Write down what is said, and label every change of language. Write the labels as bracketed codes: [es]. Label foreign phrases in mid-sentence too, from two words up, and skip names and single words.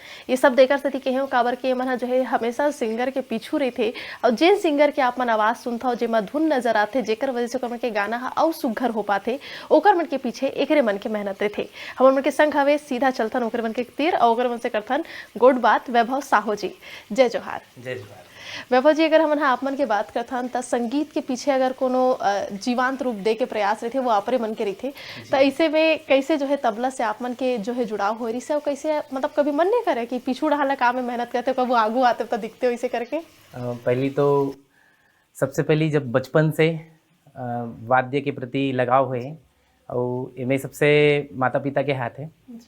[hne] ये सब देकर सती के काबर के मन जो है हमेशा सिंगर के पीछू रहते और जेन सिंगर के आप मन आवाज सुनता हो जेमा धुन नजर आते जेकर वजह से ओकर मन के गाना हा अउ सुघर हो पाते ओकर मन के पीछे एकरे मन के मेहनत रहते। हमन मन के संग हवे सीधा चलथन ओकर मन के तीर और ओकर मन से करथन गोड बात वैभव साहू जी। जय जोहार। जय जोहार। वैभव जी, अगर हमन आप मन के बात करथन त संगीत के पीछे अगर कोनो जीवांत रूप दे के प्रयास रहते वो आपरे मन के रहते त ऐसे में कैसे जो है तबला से आप मन के जो है जुड़ाव हो रही से और कैसे मतलब कभी मन नहीं करे कि पीछू रहा काम में मेहनत करते कब आगू आते तो दिखते हो इसे करके? पहली तो सबसे पहली जब बचपन से वाद्य के प्रति लगाव है और इनमें सबसे माता पिता के हाथ है।